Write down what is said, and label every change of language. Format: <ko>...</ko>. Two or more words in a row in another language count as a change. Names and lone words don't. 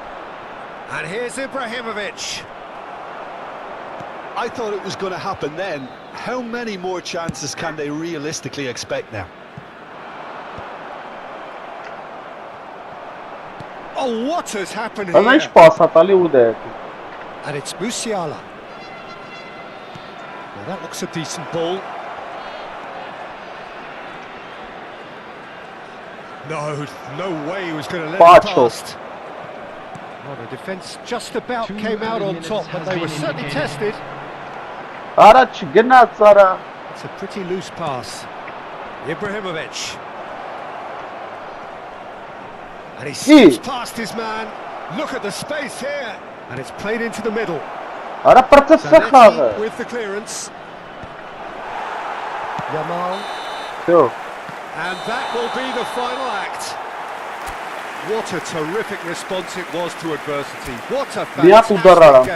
<en>And here's Ibrahimovic. I thought it was going to happen then. How many more chances can they realistically expect now? Oh, what has happened</en> <hy>Ալա ինչ</hy> <en>here?</en> <hy>պաս է տալի ու դե։</hy> <en>And it's Musiala. Well, that looks a decent ball. No way he was going to let it Pacho. past. Well, the defence just about came out on top, but they were certainly tested.</en> <hy>Առաջ գնաց արա։</hy> <en>It's a pretty loose pass. Ibrahimovic. And he skips past his man. Look at the space here. And it's played into the middle.</en> <hy>Արա պրծեցը խաղը։</hy> <en>Zanetti with the clearance. Yamal. Всё։ And that will be the final act. What a terrific response it was to adversity. What a</en> <hy>Մի հատ ուդար արա</hy> <en>fantastic game.</en>